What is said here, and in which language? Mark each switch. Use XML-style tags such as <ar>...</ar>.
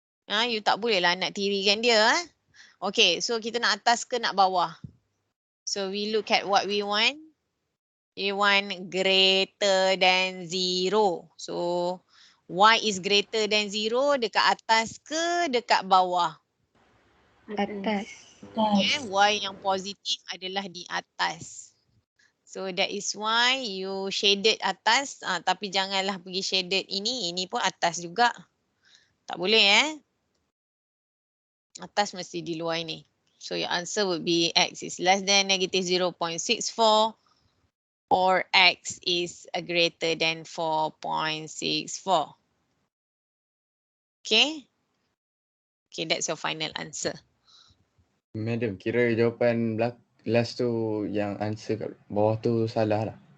<ms>You tak boleh lah nak tirikan dia. Okay, so kita nak atas ke nak bawah?</ms> <en>So we look at what we want. We want greater than 0. So y is greater than 0</en> <ms>dekat atas ke dekat bawah? Atas. Okay, y yang positif adalah di atas.</ms> <en>So that is why you shaded</en> <ms>atas, tapi janganlah pergi shaded ini pun atas juga. Tak boleh Atas mesti di luar ini.</ms> <en>So your answer would be x is less than negative 0.64 or x is greater than 4.64. Okay? Okay, that's your final answer.</en> <ms>Madam, kira jawapan last tu yang answer kat bawah tu salah lah.</ms>